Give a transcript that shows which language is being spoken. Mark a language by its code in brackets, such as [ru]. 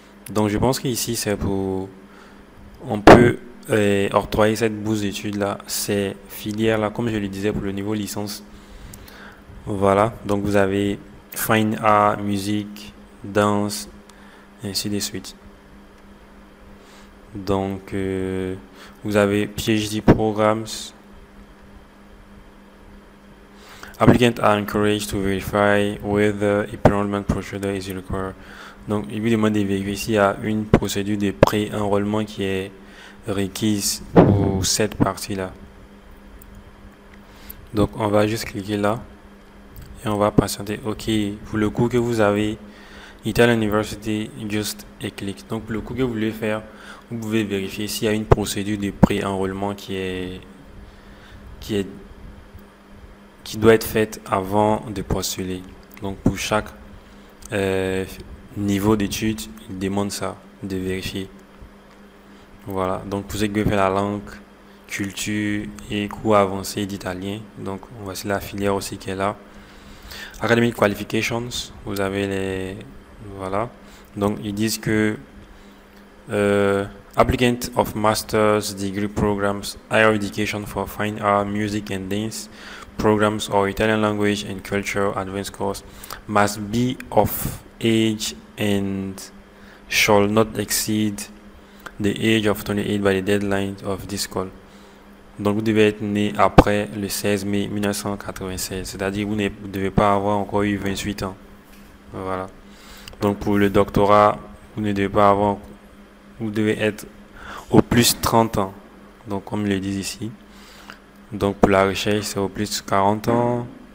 [fr] Donc, je pense qu'ici, c'est pour... On peut octroyer cette bourse d'études-là, ces filières-là, comme je le disais, pour le niveau licence. Voilà. Donc, vous avez Fine Art, musique, danse, ainsi de suite. Donc, vous avez PhD Programs. [en] Applicants are encouraged to verify whether a pre-enrollment procedure is required. [fr] Donc, il vous demande de vérifier s'il y a une procédure de pré-enrôlement qui est requise pour cette partie-là. Donc, on va juste cliquer là et on va patienter. OK, pour le cours que vous avez, Italian University, juste et clic. Donc, pour le cours que vous voulez faire, vous pouvez vérifier s'il y a une procédure de pré-enrôlement qui doit être faite avant de postuler. Donc, pour chaque niveau d'études, il demande ça, de vérifier. Voilà, donc pour ceux qui veulent faire la langue, culture et cours avancés d'italien, donc voici la filière aussi qui est là. [en] Academic Qualifications, [fr] vous avez les... Voilà, donc ils disent que [en] applicant of master's degree programs, higher education for fine art, music and dance programs or Italian language and culture advanced course must be of age and shall not exceed the age of 28 by the deadline of this call. [fr] Donc vous devez être né après le 16 mai 1996, c'est-à-dire vous ne devez pas avoir encore eu 28 ans. Voilà. Donc pour le doctorat, vous ne devez pas avoir, vous devez être au plus 30 ans. Donc comme ils le disent ici. Donc pour la recherche, c'est au plus 40 ans.